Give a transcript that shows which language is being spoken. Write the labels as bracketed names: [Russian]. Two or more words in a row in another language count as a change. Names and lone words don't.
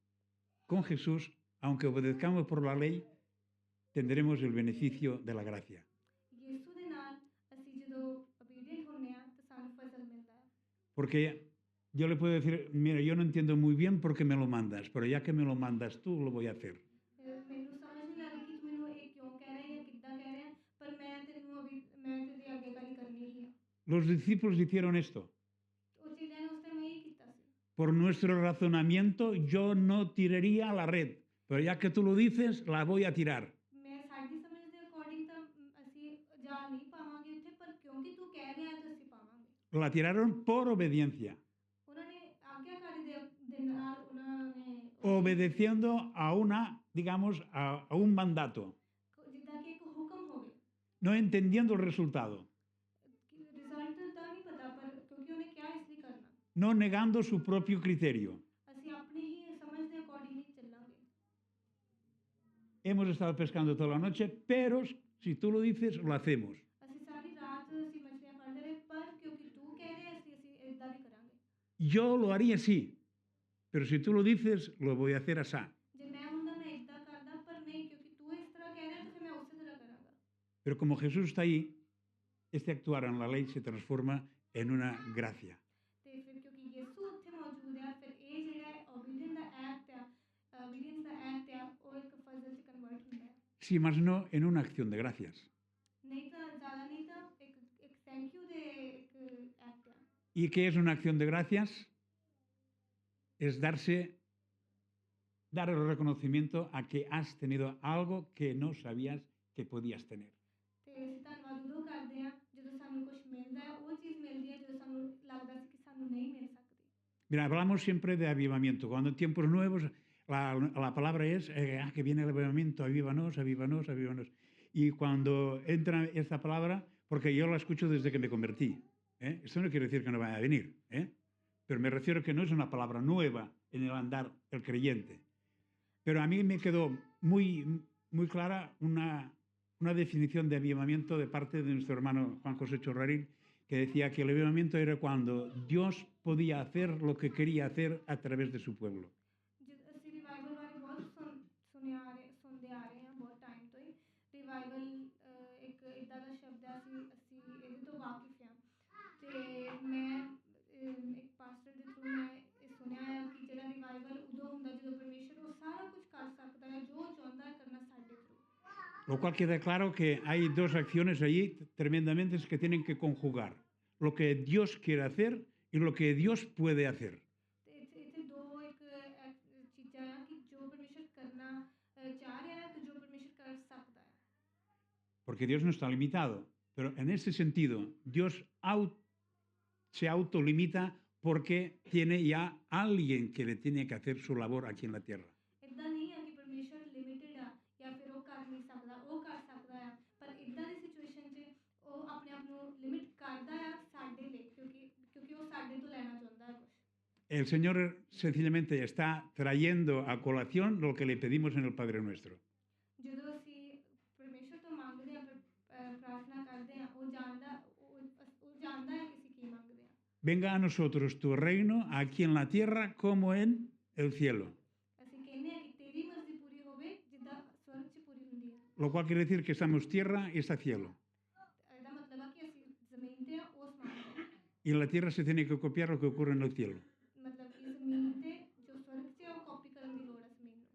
[Spanish] Con Jesús, aunque obedezcamos por la ley, tendremos el beneficio de la gracia. [Punjabi] ਯਿਸੂ ਦੇ ਨਾਲ ਅਸੀਂ ਜਦੋਂ ਓਬੀਡੀਐਂਟ ਹੁੰਦੇ ਆ ਤਾਂ ਸਾਨੂੰ ਫਜ਼ਲ ਮਿਲਦਾ ਹੈ। [Spanish] Porque yo le puedo decir, mira, yo no entiendo muy bien por qué me lo mandas, pero ya que me lo mandas tú, lo voy a hacer. [Punjabi] ਮੈਨੂੰ ਸਮਝ ਨਹੀਂ ਆ ਰਹੀ ਕਿ ਤੂੰ ਮੈਨੂੰ ਇਹ ਕਿਉਂ ਕਹਿ ਰਿਹਾ ਜਾਂ ਕਿੱਦਾਂ ਕਹਿ ਰਿਹਾ ਪਰ ਮੈਂ ਤੇਰੀ ਆਗਿਆਕਾਰੀ ਕਰਨੀ ਹੀ ਆ। [Spanish] Los discípulos hicieron esto. [Punjabi] ਉਹ ਚੀਜ਼ਾਂ ਨੇ ਉਸ ਟਾਈਮ ਇਹ ਕੀਤਾ ਸੀ। [Spanish] Por nuestro razonamiento, yo no tiraría la red, pero ya que tú lo dices, la voy a tirar. [Punjabi] ਮੈਂ ਸਾਡੀ ਸਮਝ ਦੇ ਅਕੋਰਡਿੰਗ ਤਾਂ ਅਸੀਂ ਜਾਲ ਨਹੀਂ ਪਾਵਾਂਗੇ ਉੱਥੇ ਪਰ ਕਿਉਂਕਿ ਤੂੰ ਕਹਿ [Spanish] La tiraron por obediencia, [Punjabi] ਉਹਨਾਂ ਨੇ ਆਗਿਆਕਾਰੀ ਦੇ ਨਾਲ ਉਹਨਾਂ ਨੇ ਉਹ [Spanish] obedeciendo a una, digamos, a un mandato, [Punjabi] ਜਿੱਦਾਂ ਕਿ ਇੱਕ ਹੁਕਮ ਹੋਵੇ [Spanish] no entendiendo el resultado, [Punjabi] ਕਿ ਰਿਜ਼ਲਟ ਦਾ ਨਹੀਂ ਪਤਾ ਪਰ ਕਿਉਂਕਿ ਉਹਨੇ ਕਿਹਾ ਇਸ ਲਈ ਕਰਨਾ [Spanish] no negando su propio criterio. [Punjabi] ਅਸੀਂ ਆਪਣੀ ਹੀ ਸਮਝ ਦੇ ਅਕੋਰਡਿੰਗ ਹੀ ਚੱਲਾਂਗੇ [Spanish] Hemos estado pescando toda la noche, pero si tú lo dices, lo hacemos. [Punjabi] ਅਸੀਂ ਸਾਰੀ ਰਾਤ ਅਸੀਂ ਮਛਲੀਆਂ ਫੜਦੇ ਰਹੇ ਪਰ ਕਿਉਂਕਿ ਤੂੰ ਕਹਿ ਰਿਹਾ ਅਸੀਂ ਇਦਾਂ ਵੀ ਕਰਾਂਗੇ [Spanish] Yo lo haría así, pero si tú lo dices, lo voy a hacer así. [Punjabi] ਜੇ ਮੈਂ ਹੁੰਦਾ ਮੈਂ ਇਦਾਂ ਕਰਦਾ ਪਰ ਨਹੀਂ ਕਿਉਂਕਿ ਤੂੰ ਇਸ ਤਰ੍ਹਾਂ ਕਹਿ ਰਿਹਾ ਤਾਂ ਫਿਰ ਮੈਂ ਉਸੇ ਤਰ੍ਹਾਂ ਕਰਾਂਗਾ [Spanish] Pero como Jesús está ahí, este actuar en la ley se transforma en una gracia. [Punjabi] ਤੇ ਫਿਰ ਕਿਉਂਕਿ ਯਿਸੂ ਉੱਥੇ ਮੌਜੂਦ ਹੈ ਫਿਰ ਇਹ ਜਿਹੜਾ ਓਬੀਡੀਐਂਸ ਦਾ ਐਕਟ ਆ ਓਬੀਡੀਐਂਸ ਦਾ ਐਕਟ ਆ ਉਹ ਇੱਕ ਫਜ਼ਲ 'ਚ ਕਨਵਰਟ ਹੁੰਦਾ ਹੈ [Spanish] Si más no, en una acción de gracias. [Punjabi] ਨਹੀਂ ਤਾਂ ਜ਼ਿਆਦਾ ਨਹੀਂ ਤਾਂ ਇੱਕ [English] thank you [Punjabi] ਦੇ ਇੱਕ ਐਕਟ ਆ [Spanish] ¿Y qué es una acción de gracias? Es dar el reconocimiento a que has tenido algo que no sabías que podías tener. [Punjabi] ਤੇ ਅਸੀਂ ਧੰਨਵਾਦ ਉਦੋਂ ਕਰਦੇ ਆ ਜਦੋਂ ਸਾਨੂੰ ਕੁਝ ਮਿਲਦਾ ਹੈ ਉਹ ਚੀਜ਼ ਮਿਲਦੀ ਹੈ ਜਦੋਂ ਸਾਨੂੰ ਲੱਗਦਾ ਸੀ ਕਿ ਸਾਨੂੰ ਨਹੀਂ ਮਿਲ ਸਕਦੀ [Spanish] Mira, hablamos siempre de avivamiento. Cuando en tiempos nuevos, la palabra es que viene el avivamiento, avívanos, avívanos, avívanos. Y cuando entra esta palabra, porque yo la escucho desde que me convertí, esto no quiere decir que no vaya a venir, pero me refiero que no es una palabra nueva en el andar del creyente. Pero a mí me quedó muy, muy clara una definición de avivamiento de parte de nuestro hermano Juan José Chorrarín, que decía que el avivamiento era cuando Dios podía hacer lo que quería hacer a través de su pueblo. [Punjabi] ਅਸੀਂ ਰਿਵਾਈਵਲ ਬਾਰੇ ਬਹੁਤ ਸੁਣਦੇ ਆ ਰਹੇ ਹਾਂ ਬਹੁਤ ਟਾਈਮ ਤੋਂ ਹੀ ਰਿਵਾਈਵਲ ਇੱਕ ਇਦਾਂ ਦਾ ਸ਼ਬਦ ਹੈ ਅਸੀਂ ਇਹਦੇ ਤੋਂ ਵਾਕਿਫ ਹਾਂ ਤੇ ਮੈਂ ਇੱਕ ਪਾਸਟਰ ਦੇ ਥਰੂ ਮੈਂ ਇਹ ਸੁਣਿਆ ਹੈ ਕਿ ਜਿਹੜਾ ਰਿਵਾਈਵਲ ਉਦੋਂ ਹੁੰਦਾ ਜਦੋਂ ਪਰਮੇਸ਼ਰ ਉਹ ਸਾਰਾ ਕੁਝ ਕਰ ਸਕਦਾ ਹੈ ਜੋ ਚਾਹੁੰਦਾ ਹੈ ਕਰਨਾ ਸਾਡੇ ਥਰੂ [Spanish] Lo cual queda claro que hay dos acciones allí tremendamente que tienen que conjugar. Lo que Dios quiere hacer y lo que Dios puede hacer. [Punjabi] ਤੇ ਇੱਥੇ ਦੋ ਇੱਕ ਚੀਜ਼ਾਂ ਆ ਕਿ ਜੋ ਪਰਮੇਸ਼ਰ ਕਰਨਾ ਚਾਹ ਰਿਹਾ ਹੈ ਤੇ ਜੋ ਪਰਮੇਸ਼ਰ ਕਰ ਸਕਦਾ ਹੈ [Spanish] Porque Dios no está limitado. Pero en ese sentido, Dios se autolimita porque tiene ya alguien que le tiene que hacer su labor aquí en la tierra. [Punjabi] ਇਦਾਂ ਨਹੀਂ ਹੈ ਕਿ ਪਰਮੇਸ਼ਰ ਲਿਮਿਟਡ ਆ ਜਾਂ ਫਿਰ ਉਹ ਕਰ ਨਹੀਂ ਸਕਦਾ ਉਹ ਕਰ ਸਕਦਾ ਆ ਪਰ ਇਦਾਂ ਦੀ ਸਿਚੁਏਸ਼ਨ 'ਚ ਉਹ ਆਪਣੇ ਆਪ ਨੂੰ ਲਿਮਿਟ ਕਰਦਾ ਆ ਸਾਡੇ ਲਈ ਕਿਉਂਕਿ ਉਹ ਸਾਡੇ ਤੋਂ ਲੈਣਾ ਚਾਹੁੰਦਾ ਹੈ ਕੁਝ [Spanish] El Señor sencillamente está trayendo a colación lo que le pedimos en el Padre Nuestro. [Punjabi] ਜਦੋਂ ਅਸੀਂ ਪਰਮੇਸ਼ਰ ਤੋਂ ਮੰਗਦੇ ਆ ਪ੍ਰਾਰਥਨਾ ਕਰਦੇ ਆ ਉਹ ਜਾਣਦਾ ਹੈ ਕਿ ਅਸੀਂ ਕੀ ਮੰਗਦੇ ਆ [Spanish] Venga a nosotros tu reino aquí en la tierra como en el cielo. [Punjabi] ਅਸੀਂ ਕਹਿੰਦੇ ਆ ਕਿ ਤੇਰੀ ਮਰਜ਼ੀ ਪੂਰੀ ਹੋਵੇ ਜਿੱਦਾਂ ਸਵਰਗ 'ਚ ਪੂਰੀ ਹੁੰਦੀ ਹੈ [Spanish] Lo cual quiere decir que estamos tierra y está cielo. [Punjabi] ਇਹਦਾ ਮਤਲਬ ਆ ਕਿ ਅਸੀਂ ਜ਼ਮੀਨ ਤੇ ਆ ਉਹ ਸਮਾਨ ਤੇ [Spanish] Y en la tierra se tiene que copiar lo que ocurre en el cielo. [Punjabi] ਮਤਲਬ ਕਿ ਜ਼ਮੀਨ ਤੇ ਜੋ ਸਵਰਗ 'ਚ ਆ ਉਹ ਕਾਪੀ ਕਰਨ ਦੀ ਲੋੜ ਹੈ ਜ਼ਮੀਨ ਨੂੰ